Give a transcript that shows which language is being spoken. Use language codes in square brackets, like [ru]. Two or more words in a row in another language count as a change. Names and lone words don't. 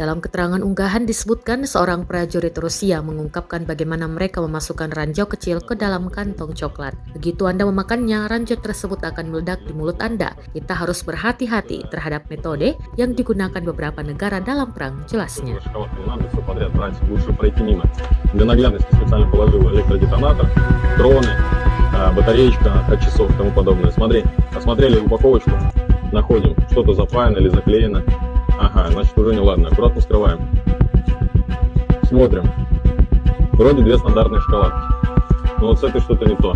[id] Dalam keterangan unggahan disebutkan seorang prajurit Rusia mengungkapkan bagaimana mereka memasukkan ranjau kecil ke dalam kantong coklat. Begitu Anda memakannya, ranjau tersebut akan meledak di mulut Anda. Kita harus berhati-hati terhadap metode yang digunakan beberapa negara dalam perang, jelasnya. [ru] Для наглядности специально положил электродетонатор, дроны, батареечка от часов и тому подобное. Смотри, осмотрели упаковочку, находим, что-то запаяно или заклеено. Ага, значит уже неладно, аккуратно скрываем. Смотрим, вроде две стандартные шоколадки, но вот с этой что-то не то.